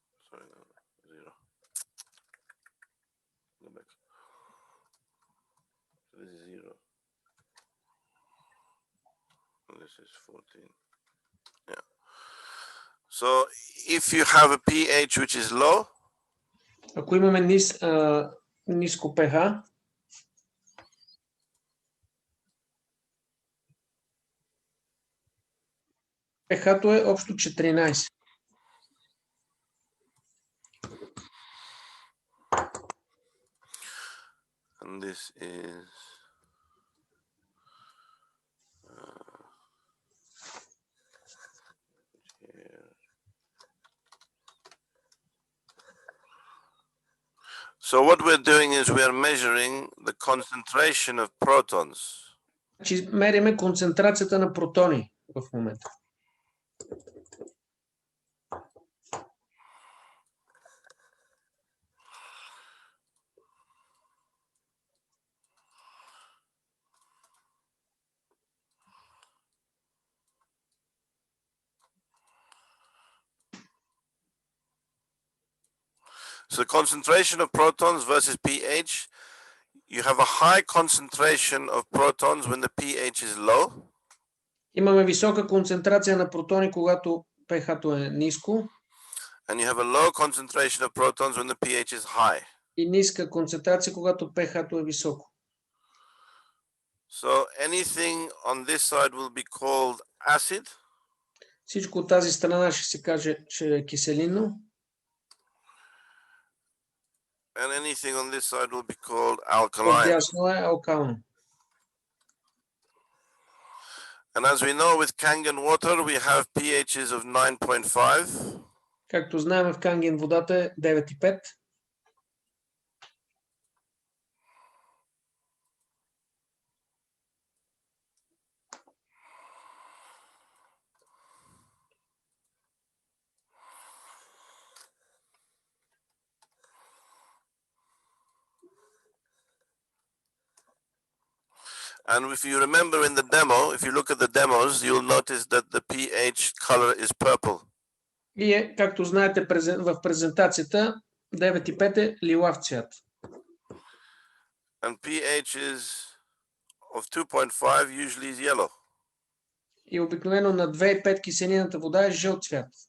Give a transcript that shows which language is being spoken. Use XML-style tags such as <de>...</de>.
<en>Sorry, no, 0. Go back. So this is 0. And this is 14. Yeah. So if you have a pH which is low,</en> <bg>Ако имаме ниско pH, pH-то е общо 14.</bg> <en>and this is here. So what we're doing is we're measuring the concentration of protons.</en> <bg>Значи мериме концентрацията на протони в момента.</bg> <en>So concentration of protons versus pH, you have a high concentration of protons when the pH is low.</en> <bg>Имаме висока концентрация на протони, когато pH-то е ниско,</bg> <en>And you have a low concentration of protons when the pH is high.</en> <bg>и ниска концентрация, когато pH-то е високо.</bg> <en>So anything on this side will be called acid.</en> <bg>Всичко от тази страна ще се каже, че е киселинно.</bg> <en>And anything on this side will be called alkaline.</en> <bg>Отдясно е алкално.</bg> <en>And as we know with Kangen water, we have pHs of 9.5.</en> <bg>Както знаем, в Канген водата е 9,5.</bg> <en>And if you remember in the demo, if you look at the demos, you'll notice that the pH color is purple.</en> <bg>И както знаете в презентацията, 9,5 е лилав цвят.</bg> <en>And pH is of 2.5 usually is yellow.</en> <bg>И обикновено на 2,5 киселината вода е жълт цвят.</bg>